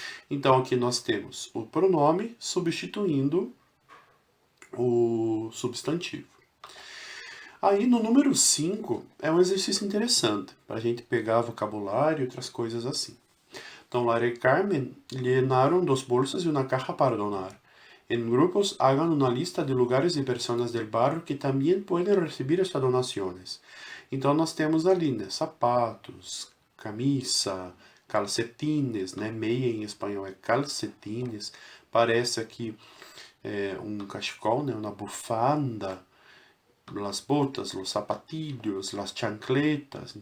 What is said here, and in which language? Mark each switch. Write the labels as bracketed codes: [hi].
[pt] Então aqui nós temos o pronome substituindo o substantivo. Aí no número 5 é um exercício interessante, para a gente pegar vocabulário e outras coisas assim. [es] Então, Lara e Carmen llenaron 2 bolsas y una caja para donar. En grupos hagan una lista de lugares y personas del barrio que también pueden recibir estas donaciones. [pt] Então nós temos ali, né, sapatos, camisa, calcetines, né, meia em espanhol é calcetines, parece aqui um cachecol, né, uma bufanda, [es] las botas, los sapatilhos, las chancletas.